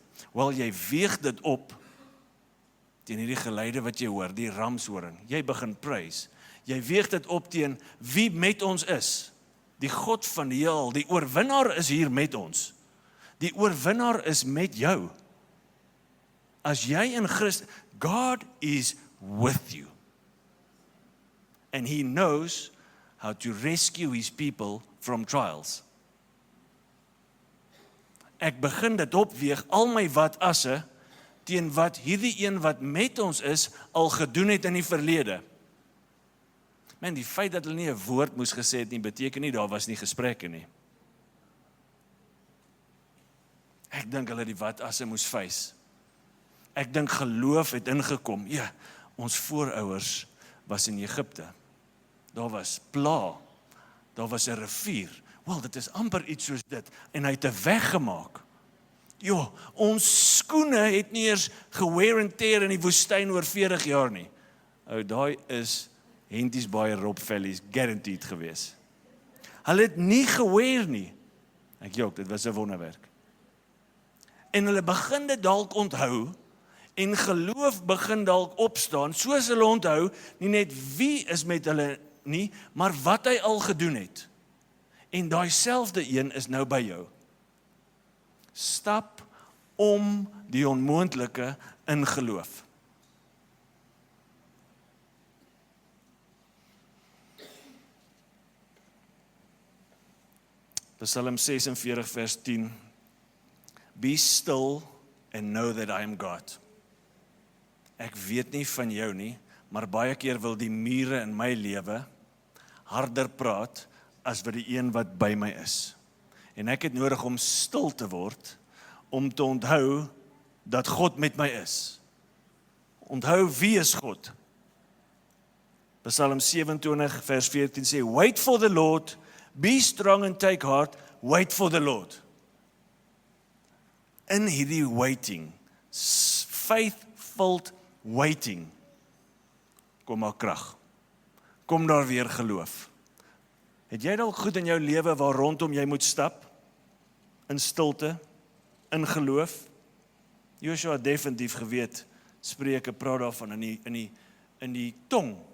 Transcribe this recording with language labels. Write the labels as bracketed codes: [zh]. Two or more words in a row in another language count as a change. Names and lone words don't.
[af] Wel, jy weeg dit op teen hierdie geluide wat jy hoor, die ramshoring. Jy begin prys. Jy weeg dit op teen wie met ons is. Die God van die heelal, die oorwinnaar is hier met ons. Die oorwinnaar is met jou. As jy in Christus, [en] God is with you. And he knows how to rescue his people from trials. [af] Ek begin dit opweeg, al my wat-asse, teen wat hierdie een wat met ons is, al gedoen het in die verlede. Man, die feit dat hulle nie 'n woord moes gesê het nie, beteken nie, daar was nie gesprekke nie. Ek dink hulle die wat-asse moes face. Ek dink geloof het ingekom. Ja, ons voorouers was in Egipte. Daar was pla, daar was 'n rivier. Wel, dit is amper iets soos dit. En hy het 'n weg gemaak. Jo, ons skoene het nie eers [en] gewear and tear [af] in die woestyn oor 40 jaar nie. Ou, daai is Henties Baai Rob Valleys guaranteed gewees. Hulle het nie gewear nie. Ek jok, dit was 'n wonderwerk. En hulle begin dit dalk onthou, en geloof begin dalk opstaan, soos hulle onthou, nie net wie is met hulle nie, maar wat hy al gedoen het. En daai selfde een is nou by jou. Stap om die onmoontlike in geloof. Psalm 46 vers 10. [en] Be still and know that I am God. [af] Ek weet nie van jou nie, maar baie keer wil die mure in my lewe harder praat as wat die een wat by my is. En ek het nodig om stil te word, om te onthou dat God met my is. Onthou wie is God? Psalm 27 vers 14 sê, [en] wait for the Lord, be strong and take heart, wait for the Lord. [af] In hierdie [en] waiting, faith-filled waiting, [af] kom maar krag. Kom daar weer geloof. Het jy dalk goed in jou lewe waar rondom jy moet stap? In stilte, in geloof? Joshua het definitief geweet, Spreuke praat daarvan in die tong.